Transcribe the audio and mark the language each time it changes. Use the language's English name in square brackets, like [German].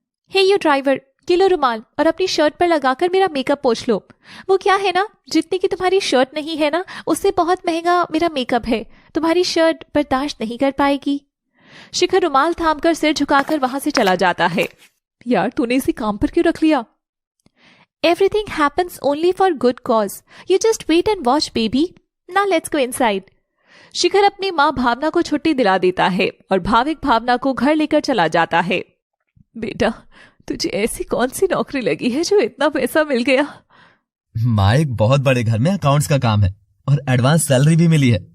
[English] hey you driver, [Hindi] ये लो रुमाल और अपनी शर्ट पर लगाकर मेरा मेकअप पोंछ लो। वो क्या है ना, जितनी की तुम्हारी शर्ट नहीं है ना, उससे बहुत महंगा मेरा मेकअप है। तुम्हारी शर्ट बर्दाश्त नहीं कर पाएगी। शिखर रुमाल थामकर सिर झुकाकर वहां से चला जाता है। यार, तूने इसी काम पर क्यों रख लिया? [English] Everything happens only for good cause. You just wait and watch, baby. Now let's go inside. [Hindi] शिखर अपनी माँ भावना को छुट्टी दिला देता है और भाविक भावना को घर लेकर चला जाता है। बेटा, तुझे ऐसी कौन सी नौकरी लगी है जो इतना पैसा मिल गया? माँ, एक बहुत बड़े घर में अकाउंट्स का काम है और एडवांस सैलरी भी मिली है।